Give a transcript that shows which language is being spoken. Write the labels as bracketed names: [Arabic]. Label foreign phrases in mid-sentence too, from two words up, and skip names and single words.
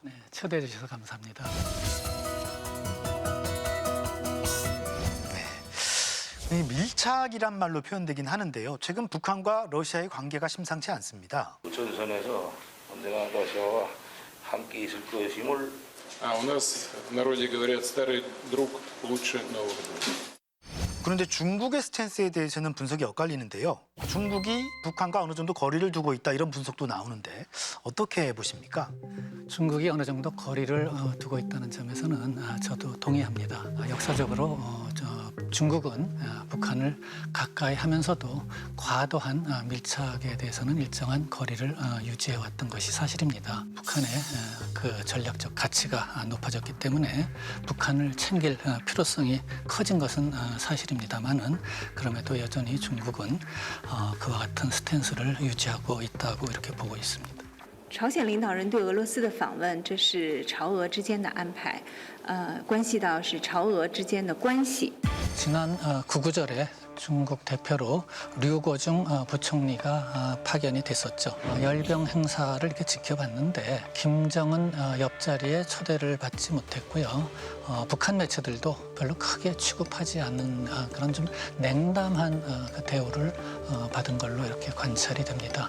[Korean] 네, 초대해 주셔서 감사합니다. 네, 밀착이란 말로 표현되긴 하는데요. 최근 북한과 러시아의 관계가 심상치 않습니다. 전선에서 언젠가 러시아와 함께 있을 것임을 [Russian] У нас в народе говорят, старый друг лучше нового друга. [Korean] 그런데 중국의 스탠스에 대해서는 분석이 엇갈리는데요. 중국이 북한과 어느 정도 거리를 두고 있다 이런 분석도 나오는데 어떻게 보십니까? 중국이 어느 정도 거리를 두고 있다는 점에서는 저도 동의합니다. 역사적으로 중국은 북한을 가까이 하면서도 과도한 밀착에 대해서는 일정한 거리를 유지해왔던 것이 사실입니다. 북한의 그 전략적 가치가 높아졌기 때문에 북한을 챙길 필요성이 커진 것은 사실입니다만은 그럼에도 여전히 중국은 그와 같은 스탠스를 유지하고 있다고 이렇게 보고 있습니다. [Chinese] 朝鲜领导人对俄罗斯的访问，这是朝俄之间的安排，关系到是朝俄之间的关系。 [Korean] 지난 구구절에 중국 대표로 류고중 부총리가 파견이 됐었죠. 열병 행사를 이렇게 지켜봤는데 김정은 옆자리에 초대를 받지 못했고요. 북한 매체들도 별로 크게 취급하지 않는 그런 좀 냉담한 그 대우를 받은 걸로 이렇게 관찰이 됩니다.